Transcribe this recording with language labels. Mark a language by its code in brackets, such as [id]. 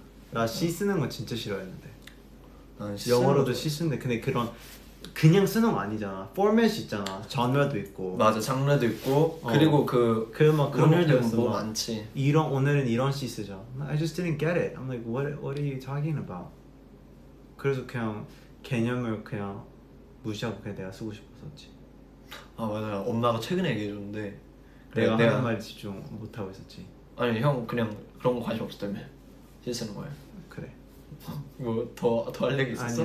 [ko] 나 시 쓰는 거 진짜 싫어했는데. 영어로도 시 쓰는데 근데 그런 그냥 쓰는 거 아니잖아. 포맷이 있잖아. 장르도 있고. 맞아, 장르도 있고 그리고 그막 그런 음악들은 뭐 막 많지. 이런 오늘은 이런 시 쓰자. [en] I just didn't get it. I'm like, what are you talking about? [ko] 그래서 그냥 개념을 그냥 무시하고 그냥 내가 쓰고 싶었었지. 아 맞아, 엄마가 최근에 얘기해줬는데 내가 하는 말 집중 못 하고 있었지. 아니 형 그냥 그런 거 관심 없었다며 시 쓰는 거야. 그래. 뭐 더 할 얘기 있었어?